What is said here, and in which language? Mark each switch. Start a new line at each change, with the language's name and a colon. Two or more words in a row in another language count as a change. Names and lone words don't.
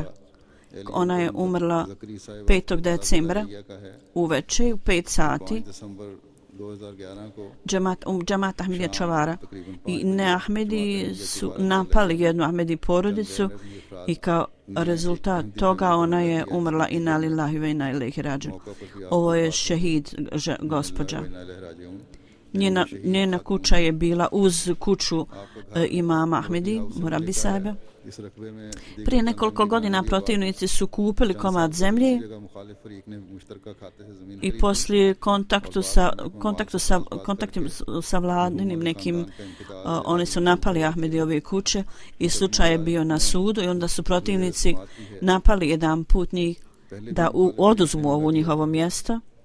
Bosnian: Ona je umrla 5. decembra uveče u 5 sati. Džemat Ahmedija Čavara i ne Ahmedi su napali jednu Ahmedi porodicu i kao rezultat toga ona je umrla
Arabic: إنا لله وإنا إليه راجعون.
Bosnian: Ovo je šehid gospođa. Njena kuća je bila uz kuću imama Ahmedi, Murabi sahiba. Prije nekoliko godina protivnici su kupili komad zemlje i poslije kontaktu sa vladinim nekim oni su napali Ahmedijove kuće i slučaj je bio na sudu i onda su protivnici napali jedan put njih da oduzmu ovu njihovo mjesto